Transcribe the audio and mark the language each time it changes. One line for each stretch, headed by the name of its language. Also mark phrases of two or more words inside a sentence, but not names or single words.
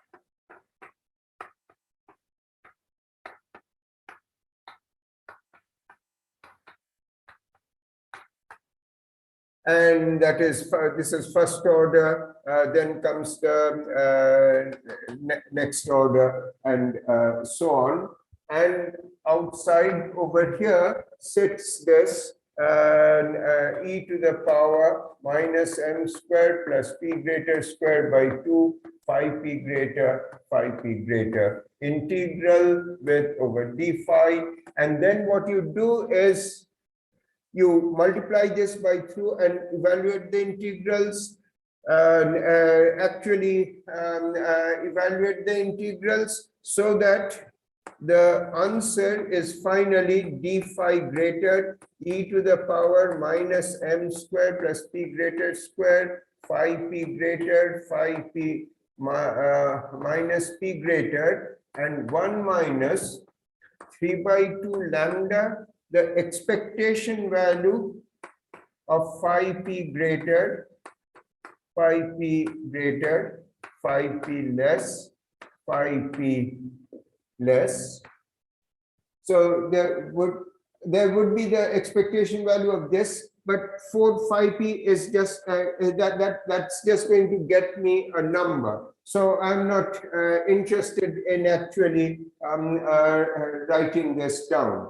English: And that is, this is first order, then comes the next order, and so on. And outside over here sits this e to the power minus m squared plus p greater squared by 2 phi p greater, phi p greater, integral with over d phi. And then what you do is you multiply this by through and evaluate the integrals. Actually evaluate the integrals so that the answer is finally d phi greater e to the power minus m square plus p greater square phi p greater phi p minus p greater and 1 minus 3 by 2 lambda, the expectation value of phi p greater, phi p greater, phi p less, phi p less. So there would be the expectation value of this, but 4 phi p is just that's just going to get me a number. So I'm not interested in actually writing this down.